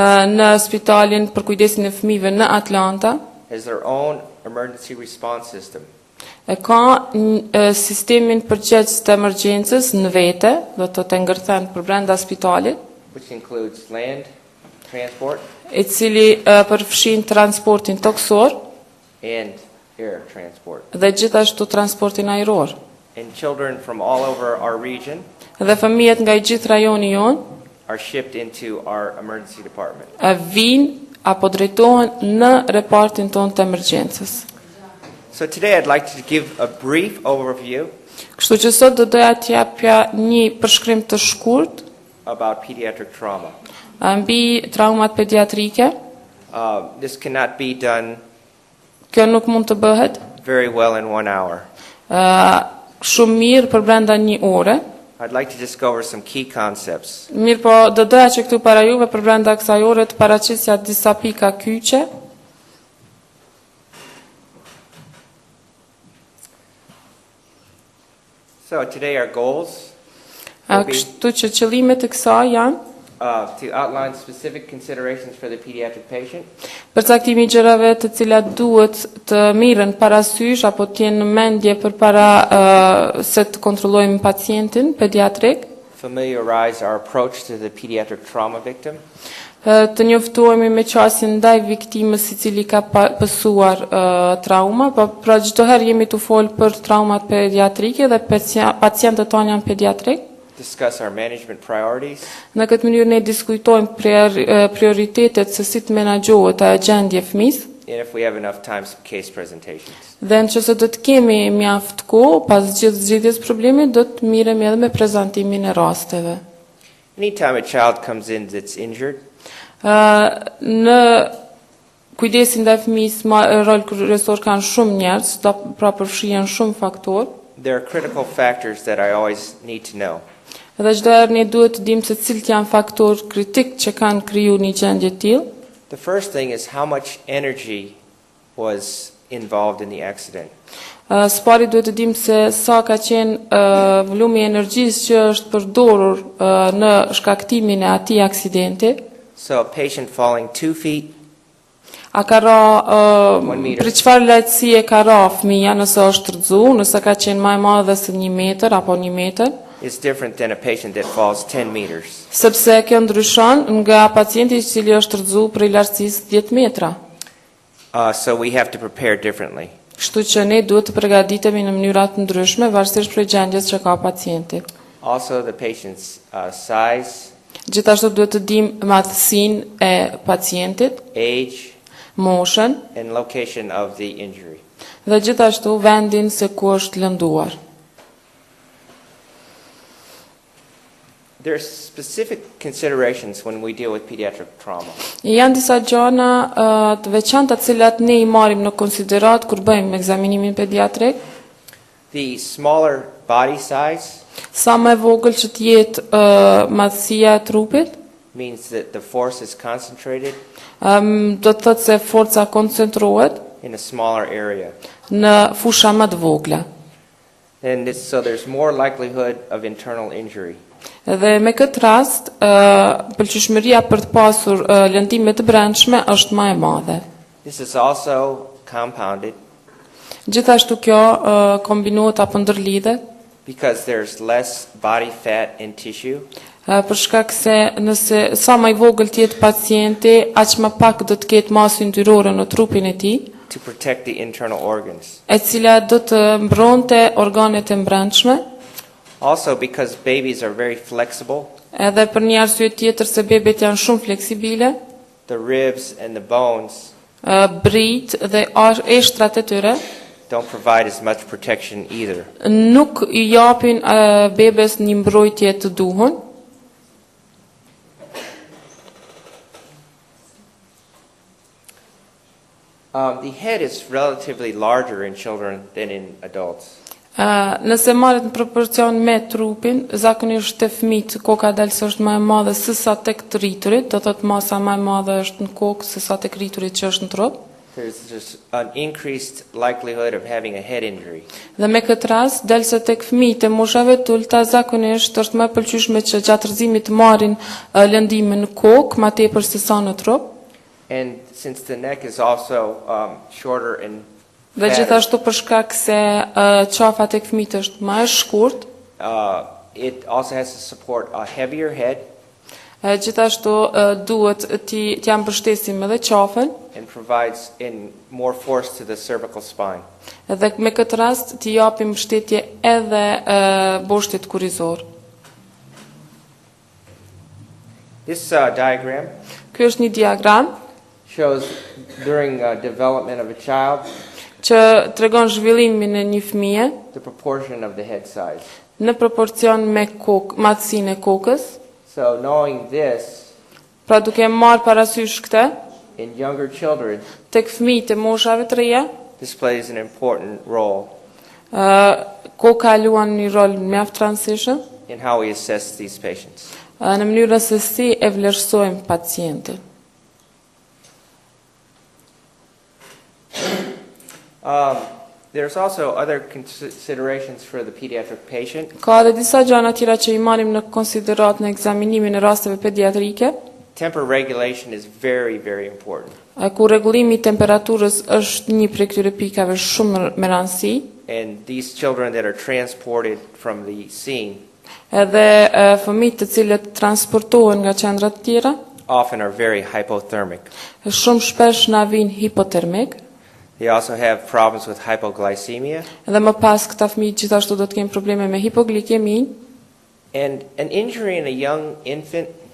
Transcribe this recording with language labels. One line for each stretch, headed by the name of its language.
Albanian: në spitalin për kujdesin e fëmijëve në Atlanta,
English: has their own emergency response system.
Albanian: Ka sistemin përgjegjës të emergjencës në vete, do të ngërthen për brenda spitalit,
English: which includes land transport
Albanian: I cili përfshin transportin toksor
English: and air transport.
Albanian: Dhe gjithashtu transportin ajror.
English: And children from all over our region
Albanian: Dhe fëmijët nga I gjithë rajoni jon
English: are shipped into our emergency department.
Albanian: Vijnë apo drejtohen në repartin ton të emergjencës.
English: So today I'd like to give a brief overview
Albanian: Kështu që sot do doja t'japja një përshkrim të shkurt
English: about pediatric trauma.
Albanian: Mbi traumat pediatrike.
English: This cannot be done
Albanian: Kjo nuk mund të bëhet
English: very well in 1 hour.
Albanian: Shumë mirë për brenda një ore.
English: I'd like to just go over some key concepts.
Albanian: Mirë po, do doja që këtu para juve për brenda kësaj ore të paraqisja disa pika kyçe.
English: So today our goals will be
Albanian: Kështu që qëllimet e kësaj janë
English: to outline specific considerations for the pediatric patient,
Albanian: përcaktimi I gjërave të cilat duhet të mirën parasysh apo të jenë në mendje përpara se të kontrollojmë pacientin pediatrik,
English: familiarize our approach to the pediatric trauma victim,
Albanian: të njoftohemi me qasjen ndaj viktimës I cili ka pësuar trauma, po pra çdo herë jemi të folë për traumat pediatrike dhe pacientët tonë janë pediatrik.
English: discuss our management priorities,
Albanian: Në këtë mënyrë ne diskutojmë prioritetet se si të menaxhohet ajo gjendje e fëmisë.
English: and if we have enough time, some case presentations.
Albanian: Dhe nëse do të kemi mjaft kohë pas gjithë zgjidhjes problemit, do të miremi edhe me prezantimin e rasteve.
English: Anytime a child comes in that's injured,
Albanian: Në kujdesin ndaj fëmisë rol kryesor kanë shumë njerëz, pra përfshihen shumë faktorë.
English: there are critical factors that I always need to know.
Albanian: Dhe çdo herë ne duhet të dimë se cilët janë faktorë kritik që kanë kriju një gjendje të tillë.
English: The first thing is how much energy was involved in the accident.
Albanian: Spari duhet të dimë se sa ka qenë volumi I energjisë që është përdorur në shkaktimin e atij aksidenti.
English: So a patient falling 2 feet
Albanian: A ka ra për çfarë lehtësie ka ra fëmia nëse është rrëzu, nëse ka qenë më e madhe se 1 metër apo 1 metër,
English: is different than a patient that falls 10 meters.
Albanian: sepse kjo ndryshon nga pacienti I cili është rrëzu prej lartësisë 10 metra.
English: So we have to prepare differently.
Albanian: Kështu që ne duhet të përgatitemi në mënyra të ndryshme varësisht prej gjendjes që ka pacienti.
English: Also the patient's size,
Albanian: Gjithashtu duhet të dimë madhësinë e pacientit,
English: age,
Albanian: moshën
English: and location of the injury.
Albanian: dhe gjithashtu vendin se ku është lënduar.
English: There are specific considerations when we deal with pediatric trauma.
Albanian: Janë disa gjëra të veçanta të cilat ne I marrim në konsiderat kur bëjmë ekzaminimin pediatrik.
English: The smaller body size
Albanian: Sa më e vogël që të jetë madhësia e trupit,
English: means that the force is concentrated
Albanian: do të thotë se forca koncentrohet
English: in a smaller area.
Albanian: në fusha më të vogla.
English: And so there's more likelihood of internal injury.
Albanian: Dhe me këtë rast, pëlqyeshmëria për të pasur lëndime të brendshme është më e madhe.
English: This is also compounded
Albanian: Gjithashtu kjo kombinohet apo ndërlidhet
English: because there's less body fat and tissue,
Albanian: për shkak se nëse sa më I vogël të jetë pacienti, aq më pak do të ketë masë yndyrore në trupin e tij,
English: to protect the internal organs.
Albanian: e cila do të mbronte organet e brendshme.
English: Also because babies are very flexible,
Albanian: Edhe për një arsye tjetër se bebet janë shumë fleksibile,
English: the ribs and the bones
Albanian: brit dhe eshtrat e tyre
English: don't provide as much protection either.
Albanian: nuk I japin bebes një mbrojtje të duhur.
English: The head is relatively larger in children than in adults.
Albanian: Nëse marret në proporcion me trupin, zakonisht te fëmijët koka dalës është më e madhe se sa tek të rriturit, do thotë masa më e madhe është në kokë se sa tek rriturit që është në trup.
English: There's just an increased likelihood of having a head injury.
Albanian: Dhe me këtë rast, dalse tek fëmijët e moshave të ulta zakonisht është më e pëlqyeshme që gjatë rrëzimit të marrin lëndime në kokë, më tepër se sa në trup.
English: And since the neck is also shorter and
Albanian: Dhe gjithashtu për shkak se qafa tek fëmijët është më e shkurt,
English: it also has to support a heavier head.
Albanian: Gjithashtu duhet t'ja mbështesim edhe qafën.
English: And provides in more force to the cervical spine.
Albanian: Dhe me këtë rast t'i japim mbështetje edhe boshtit kurizor.
English: This diagram
Albanian: Ky është një diagram
English: shows during development of a child
Albanian: që tregon zhvillimin e një fëmie
English: the proportion of the head size.
Albanian: në proporcion me madhësinë e kokës.
English: So knowing this,
Albanian: Pra duke marrë parasysh këtë,
English: in younger children,
Albanian: tek fëmijët e moshave të reja,
English: this plays an important role
Albanian: koka luan një rol mjaft të rëndësishëm
English: in how we assess these patients.
Albanian: në mënyrën se si e vlerësojmë pacientin.
English: There's also other considerations for the pediatric patient.
Albanian: Ka edhe disa gjëra tjera që i marrim në konsiderat në ekzaminimin e rasteve pediatrike.
English: Temper regulation is very, very important.
Albanian: Ku rregullimi i temperaturës është një prej këtyre pikave shumë me rëndësi.
English: And these children that are transported from the scene
Albanian: Edhe fëmijët të cilët transportohen nga qendrat të tjera
English: often are very hypothermic.
Albanian: Shumë shpesh na vijnë hipotermik.
English: They also have problems with hypoglycemia.
Albanian: Dhe më pas këta fëmijë gjithashtu do të kenë probleme me hipoglikeminë.
English: And an injury in a young infant